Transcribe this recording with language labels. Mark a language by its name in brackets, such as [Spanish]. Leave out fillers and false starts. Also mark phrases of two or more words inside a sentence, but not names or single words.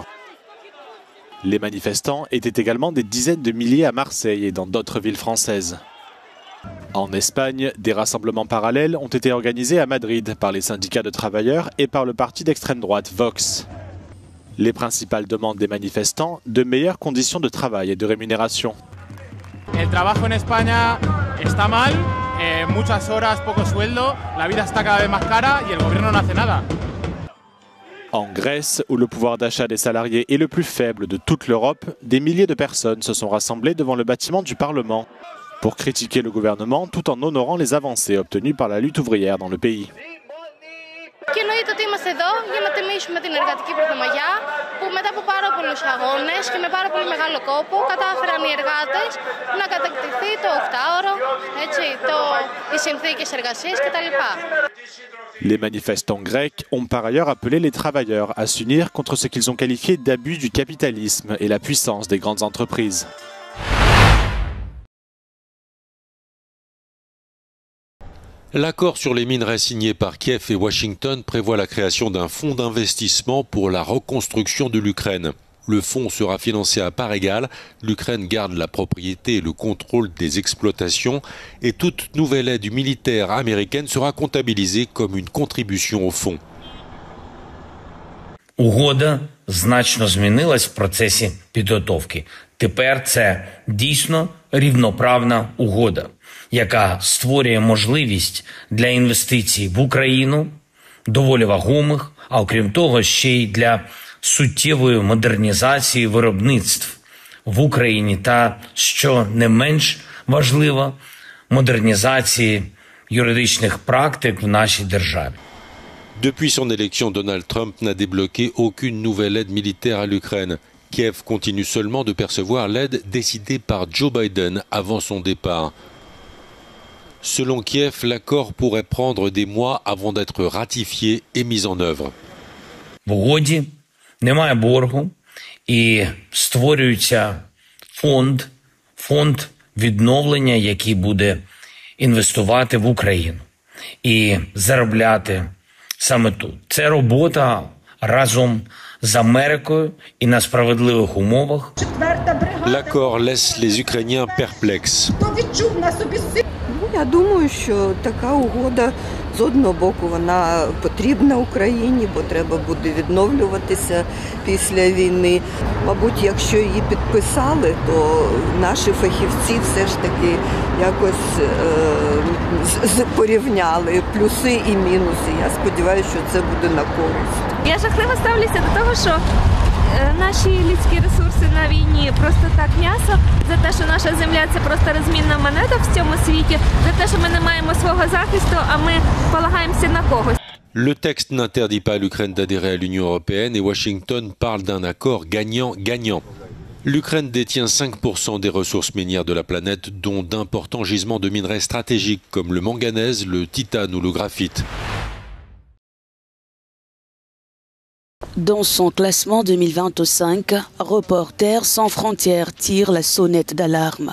[French] Les manifestants étaient également des dizaines de milliers à Marseille et dans d'autres villes françaises. En Espagne, des rassemblements parallèles ont été organisés à Madrid par les syndicats de travailleurs et par le parti d'extrême droite Vox. Les principales demandes des manifestants, de meilleures conditions de travail et de rémunération. [Spanish] El trabajo en España está mal, muchas horas, poco sueldo, la vida está cada vez más cara y el gobierno no hace nada. [French] En Grèce, où le pouvoir d'achat des salariés est le plus faible de toute l'Europe, des milliers de personnes se sont rassemblées devant le bâtiment du Parlement pour critiquer le gouvernement tout en honorant les avancées obtenues par la lutte ouvrière dans le pays. [Greek] Και εννοείται ότι είμαστε εδώ για να τιμήσουμε την εργατική πρωτομαγιά που μετά από πάρα πολλούς αγώνες και με πάρα πολύ μεγάλο κόπο κατάφεραν οι εργάτες να κατακτηθεί το 8ωρο, οι συνθήκες εργασίας κτλ. [French] Les manifestants grecs ont par ailleurs appelé les travailleurs à s'unir contre ce qu'ils ont qualifié d'abus du capitalisme et la puissance des grandes entreprises. L'accord sur les minerais signé par Kiev et Washington prévoit la création d'un fonds d'investissement pour la reconstruction de l'Ukraine. Le fonds sera financé à parts égales. L'Ukraine garde la propriété et le contrôle des exploitations et toute nouvelle aide militaire américaine sera comptabilisée comme une contribution au fonds. [Ukrainian] Угода значно змінилась в процесі підготовки. Тепер це дійсно рівноправна угода, яка створює можливість для інвестицій в Україну, доволі вагомих, а окрім того, ще й для суттєвої модернізації виробництв в Україні та, що не менш важливо, модернізації юридичних практик в нашій державі. [French] Depuis son élection, Donald Trump n'a débloqué aucune nouvelle aide militaire à l'Ukraine. Kiev continue seulement de percevoir l'aide décidée par Joe Biden avant son départ. Selon Kiev, l'accord pourrait prendre des mois avant d'être ratifié et mis en œuvre. [Ukrainian] В угоді немає боргу і створюється фонд відновлення, який буде інвестувати в Україну і заробляти саме тут. Це робота разом з Америкою і на справедливих умовах. [French] L'accord laisse les Ukrainiens perplexes. [Ukrainian] Я думаю, що така угода з одного боку вона потрібна Україні, бо треба буде відновлюватися після війни. Мабуть, якщо її підписали, то наші фахівці все ж таки якось порівняли плюси і мінуси. Я сподіваюся, що це буде на користь. Я жахливо ставлюся до того, що наші людські ресурси на війні просто так м'ясо, за те, що наша земля – це просто розмінна монета в цьому світі, за те, що ми не маємо свого захисту, а ми полагаємося на когось. [French] Le texte n'interdit pas à l'Ukraine d'adhérer à l'Union européenne et Washington parle d'un accord gagnant-gagnant. L'Ukraine détient 5% des ressources minières de la planète, dont d'importants gisements de minerais stratégiques comme le manganèse, le titane ou le graphite. Dans son classement 2025, Reporters sans frontières tire la sonnette d'alarme.